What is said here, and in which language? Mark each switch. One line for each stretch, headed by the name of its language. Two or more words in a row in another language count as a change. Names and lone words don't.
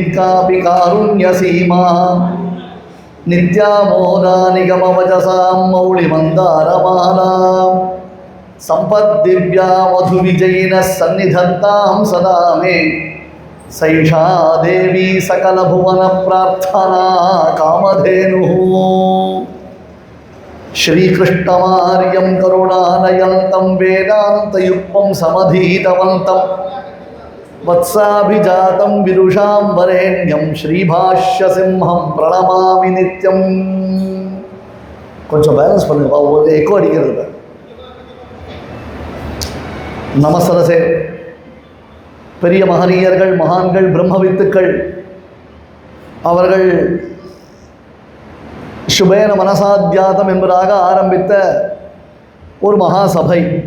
Sanskrit: कापि कारुण्यसीमा नित्यामोदा निगमवचसां मौलिमन्दारमालां सम्पद्दिव्या मधुविजयिनः सन्निधत्तां सदा मे सैषा देवी सकलभुवनप्रार्थना कामधेनुः श्रीकृष्णमार्यं करुणानयन्तं वेदान्तयुक्तं समधीतवन्तं वत्साभिजातं विदुषां वरेण्यं श्रीभाष्यसिंहं प्रणमामि नित्यं.
Tamil: கொஞ்சம் பேலன்ஸ் பண்ணுங்க, ஒரு எக்கோ அடிக்கிறது. நமசரசே. பெரிய மகனீயர்கள், மகான்கள், பிரம்மவித்துக்கள் அவர்கள் சுபேன மனசாத்தியாதம் என்பதாக ஆரம்பித்த ஒரு மகாசபை.